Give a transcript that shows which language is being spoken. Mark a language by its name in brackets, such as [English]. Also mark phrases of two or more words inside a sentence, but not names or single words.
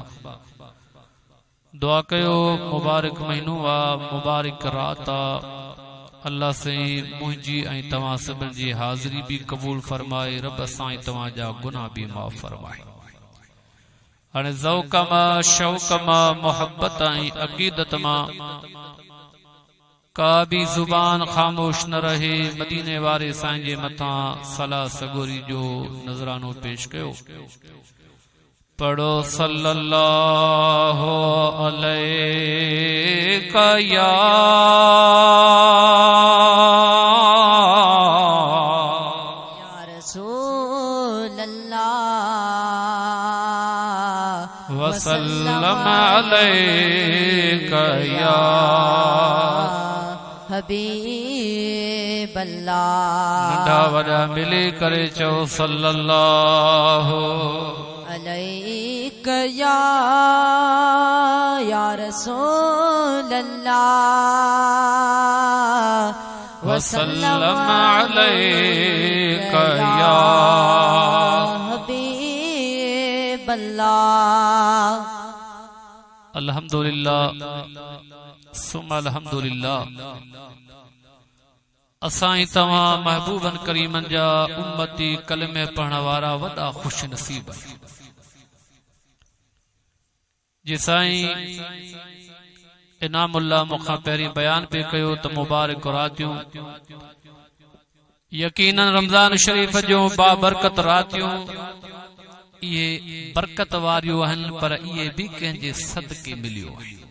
[Sindhi] दुआ कयो मुबारक महीनो वा मुबारक रात अल्लाह से मुझी ऐं तवां सभिनी जी हाज़िरी भी कबूल फरमाए। रब साईं तवां जा गुनाह भी माफ़ फरमाए। हाणे ज़ौक़ मां शौक़ मां मोहब्बत ऐं अक़ीदत मां का भी जुबान खामोश न रहे। मदीने वारे साईं जे मथां सलाह सगोरी जो नज़रानो पेश कयो। [Arabic] पढ़ो صلى الله عليك يا رسول الله والسلام عليك يا حبيب الله. [Sindhi] नंढा वॾा मिली करे चओ सल्लल्लाहु [Arabic] عليك يا رسول الله والسلام عليك يا حبيب الله. الحمد لله ثم الحمد لله. [Sindhi] असां तव्हां महबूबन करीमन जा उम्मती कलमे पढ़ण वारा वॾा खुश नसीब जे साईं इनामुल्लाह मूंखां पहिरीं बयान पे कयो त मुबारक रातियूं यकीनन रमज़ान शरीफ़ जो बाबरकत रातियूं इहे बरकत वारियूं आहिनि, पर इहे बि कंहिंजे सदके मिलियो आहे।